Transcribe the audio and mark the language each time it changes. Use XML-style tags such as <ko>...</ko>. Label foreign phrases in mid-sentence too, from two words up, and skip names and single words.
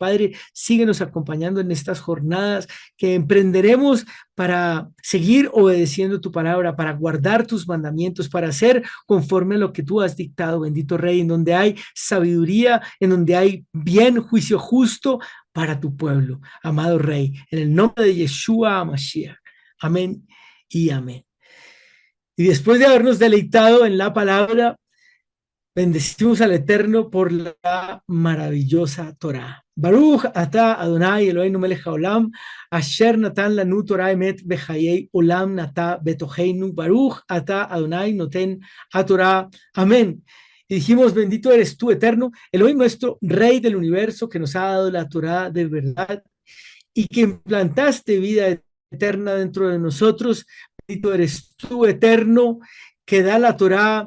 <es>Padre, síguenos acompañando en estas jornadas que emprenderemos para seguir obedeciendo tu palabra, para guardar tus mandamientos, para hacer conforme a lo que tú has dictado, bendito Rey, en donde hay sabiduría, en donde hay bien, juicio justo para tu pueblo, amado Rey, en el nombre de</es> <he>ישוע משיח.</he> <es>Amén y amén. Y después de habernos deleitado en la palabra, bendecimos al Eterno por la maravillosa Torah.</es> <he>ברוך אתה אדוני אלוהינו מלך העולם אשר נתן לנו תורה אמת בחיי עולם נטע בתוכנו. ברוך אתה אדוני נותן התורה. Amén.</he> <es>Y dijimos, bendito eres tú, Eterno, Elohim nuestro, Rey del universo, que nos ha dado la Torah de verdad y que implantaste vida eterna dentro de nosotros. Bendito eres tú, Eterno, que da la Torá.</es>